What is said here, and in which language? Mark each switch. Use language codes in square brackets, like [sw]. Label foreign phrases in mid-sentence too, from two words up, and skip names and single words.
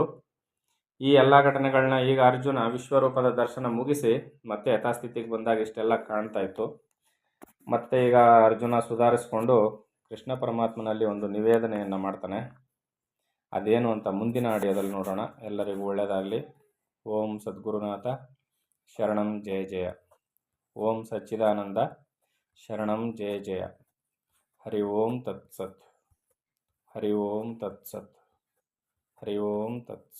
[kn] ಈ ಎಲ್ಲ ಘಟನೆಗಳನ್ನ ಈಗ ಅರ್ಜುನ ವಿಶ್ವರೂಪದ ದರ್ಶನ ಮುಗಿಸಿ ಮತ್ತೆ ಯಥಾಸ್ಥಿತಿಗೆ ಬಂದಾಗ ಇಷ್ಟೆಲ್ಲ ಕಾಣ್ತಾ ಇತ್ತು. ಮತ್ತೆ ಈಗ ಅರ್ಜುನ ಸುಧಾರಿಸ್ಕೊಂಡು ಕೃಷ್ಣ ಪರಮಾತ್ಮನಲ್ಲಿ ಒಂದು ನಿವೇದನೆಯನ್ನು ಮಾಡ್ತಾನೆ. ಅದೇನು ಅಂತ ಮುಂದಿನ ಆಡಿಯೋದಲ್ಲಿ ನೋಡೋಣ. ಎಲ್ಲರಿಗೂ ಒಳ್ಳೆಯದಾಗಲಿ. [sa] ಓಂ ಸದ್ಗುರುನಾಥ ಶರಣಂ ಜಯ ಜಯ. ಓಂ ಸಚ್ಚಿದಾನಂದ ಶರಣಂ ಜಯ ಜಯ. ಹರಿ ಓಂ ತತ್ಸತ್. ಹರಿ ಓಂ ತತ್ಸತ್. ಹರಿ ಓಂ ತತ್ಸತ್.